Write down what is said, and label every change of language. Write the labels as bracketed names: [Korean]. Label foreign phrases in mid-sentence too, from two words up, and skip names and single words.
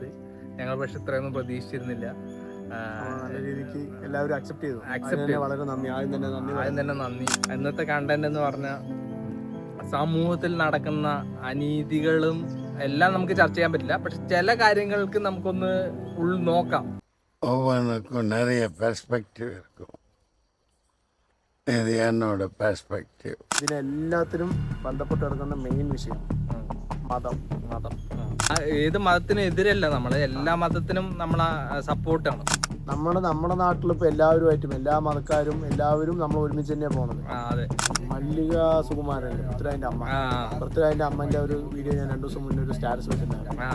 [Malayalam] ഞങ്ങൾ പക്ഷെ ഇത്രയൊന്നും പ്രതീക്ഷിച്ചിരുന്നില്ല. നല്ല രീതിക്ക് എല്ലാവരും അക്സെപ്റ്റ് ചെയ്തു. വളരെ നന്ദി. ആദ്യം തന്നെ നന്ദി. ഇന്നത്തെ കണ്ടന്റ് എന്ന് പറഞ്ഞാൽ സമൂഹത്തിൽ നടക്കുന്ന അനീതികളും എല്ലാം നമുക്ക് ചർച്ച ചെയ്യാൻ പറ്റില്ല. പക്ഷെ ചില കാര്യങ്ങൾക്ക് നമുക്കൊന്ന് നോക്കാം. [Tamil] ஒவ்வொன்றுக்கும் நிறைய பெர்ஸ்பெக்டிவ் இருக்கும். இது என்னோட பெர்ஸ்பெக்டிவ். [Malayalam] ഇതിനെല്ലാത്തിനും ബന്ധപ്പെട്ട് കിടക്കുന്ന മെയിൻ വിഷയം മതം. ഏത് മതത്തിനും എതിരല്ല, നമ്മൾ എല്ലാ മതത്തിനും നമ്മളെ സപ്പോർട്ടാണ്. നമ്മുടെ നാട്ടിൽ ഇപ്പൊ എല്ലാവരുമായിട്ടും എല്ലാ മതക്കാരും എല്ലാവരും നമ്മൾ ഒരുമിച്ച് തന്നെയാണ് പോണത്. അതെ. മല്ലിക സുകുമാരൻ പൃഥ്വിരാജിന്റെ അമ്മന്റെ ഒരു വീഡിയോ ഞാൻ 2 ദിവസം മുന്നേ ഒരു സ്റ്റാറ്റസ് വെച്ചിട്ടുണ്ടായിരുന്നു.